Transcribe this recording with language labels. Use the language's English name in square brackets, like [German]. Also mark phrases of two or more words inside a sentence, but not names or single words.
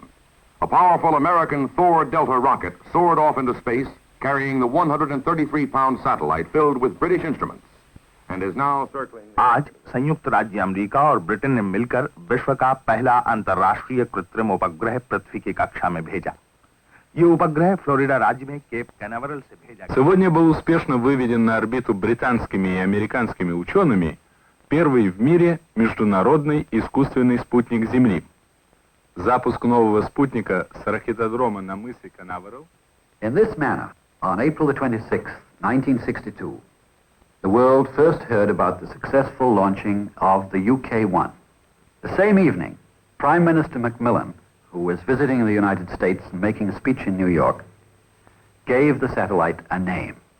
[English] A powerful American Thor Delta rocket soared off into space, carrying the 133-pound satellite filled with British instruments, and is now circling... [Hindi] आज संयुक्त राज्य अमेरिका और ब्रिटेन ने मिलकर विश्व का पहला अंतर्राष्ट्रीय कृत्रिम उपग्रह पृथ्वी की कक्षा में भेजा। ये उपग्रह फ्लोरिडा राज्य में केप कैनाверал से भेजा गया। [Russian] Сегодня был успешно выведен на орбиту британскими и американскими учеными первый в мире международный искусственный спутник Земли. Запуск нового спутника с ракетодрома на мысе Канаверал. [English] In this manner, on April the 26th, 1962, the world first heard about the successful launching of the UK-1. The same evening, Prime Minister Macmillan, who was visiting the United States and making a speech in New York, gave the satellite a name.